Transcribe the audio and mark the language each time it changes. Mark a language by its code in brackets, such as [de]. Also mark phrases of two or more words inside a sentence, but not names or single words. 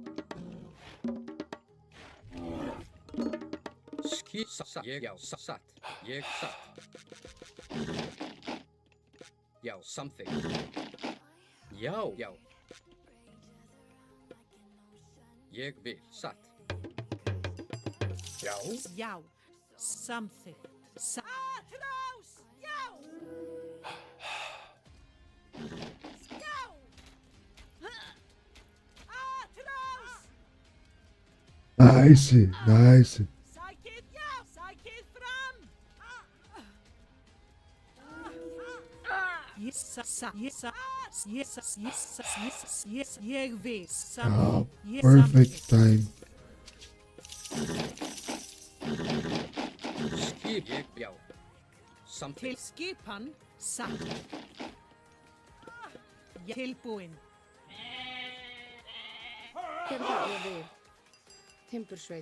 [is] Satt. Ég, já. Satt. Ég satt. Já. Samþykkt. Já. Já. Ég vil. Satt. Já. Já. Samþykkt. Atrás! Já! Já! Atrás! [en] Nice, nice. [is] Sækið, já! Sækið fram! Ég vil. [en] Oh, perfect time. [is] Skip. Ég, já. Til Samþykkt. skipan, satt. Tilbúin. Hver það? Ég vil. Timbursveit.